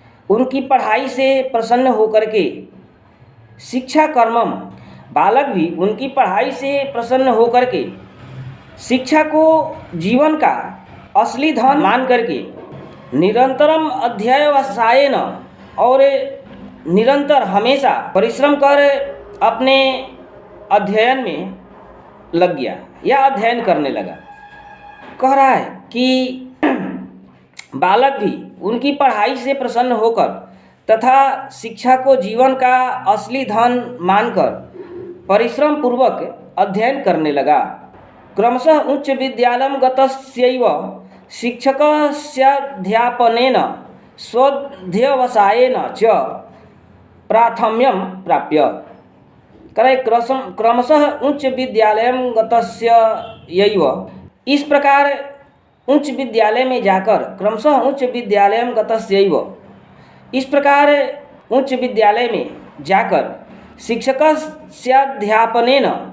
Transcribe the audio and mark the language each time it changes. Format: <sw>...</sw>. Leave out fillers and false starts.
<hi>उनकी पढ़ाई से प्रसन्न होकर के शिक्षा कर्मम, बालक भी उनकी पढ़ाई से प्रसन्न होकर के शिक्षा को जीवन का असली धन मान करके</hi> <sa>निरंतरम अध्यवसायेन,</sa> <hi>और निरंतर हमेशा परिश्रम कर अपने अध्ययन में लग गया या अध्ययन करने लगा। कह रहा है कि बालक भी उनकी पढ़ाई से प्रसन्न होकर तथा शिक्षा को जीवन का असली धन मानकर परिश्रम पूर्वक अध्ययन करने लगा।</hi> <sa>क्रमशः उच्च विद्यालयं गतस्यैव शिक्षकस्याध्यापनेन स्वाध्यवसायेन च प्राथम्यं प्राप्य।</sa> <hi>करे</hi> <sa>क्रमशः उच्च विद्यालयं गतस्यैव,</sa> <hi>इस प्रकार उच्च विद्यालय में जाकर, क्रमशः उच्च विद्यालयं गतस्यैव, इस प्रकार उच्च विद्यालय में जाकर शिक्षकस्याध्यापनेन,</hi>